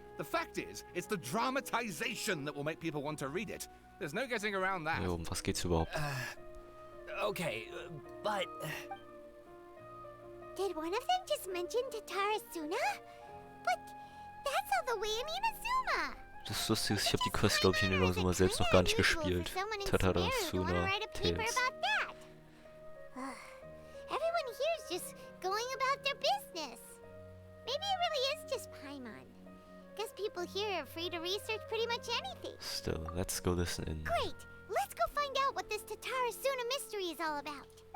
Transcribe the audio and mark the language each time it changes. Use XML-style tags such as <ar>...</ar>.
<en>The fact is, it's the dramatization that will make people want to read it. There's no getting around that.</en> <de>Jo, um was geht's überhaupt?</de> <en>Okay, but... Did one of them just mention Tatara Suna? But that's all the way in Inazuma.</en> <de>Das Lustige ist, ich habe die Quest, glaube ich, in Inazuma selbst noch gar nicht gespielt.</de> <en>Tatara Suna Tales. Everyone here's just going about their business. Maybe it really is just Paimon. Guess people here are free to research pretty much anything. Still, let's go listen in. Great! Let's go find out what this Tatara Suna mystery is all about.</en>